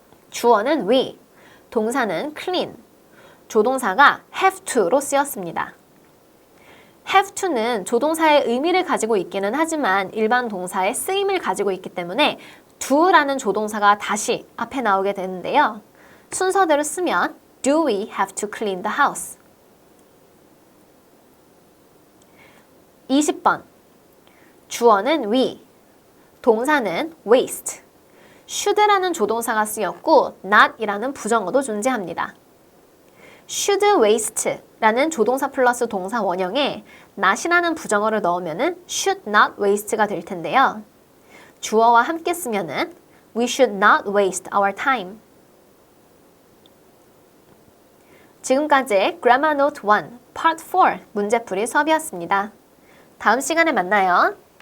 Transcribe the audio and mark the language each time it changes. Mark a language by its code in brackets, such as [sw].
[ko] 주어는 we, 동사는 clean, 조동사가 have to로 쓰였습니다. have to는 조동사의 의미를 가지고 있기는 하지만 일반 동사의 쓰임을 가지고 있기 때문에 do라는 조동사가 다시 앞에 나오게 되는데요. 순서대로 쓰면 [en] Do we have to clean the house? [ko] 20번 주어는 we, 동사는 waste. should라는 조동사가 쓰였고 not이라는 부정어도 존재합니다. should waste라는 조동사 플러스 동사 원형에 not이라는 부정어를 넣으면은 should not waste가 될 텐데요. 주어와 함께 쓰면은 [en] we should not waste our time. [ko] 지금까지 Grammar Note 1 Part 4 문제풀이 수업이었습니다. 다음 시간에 만나요.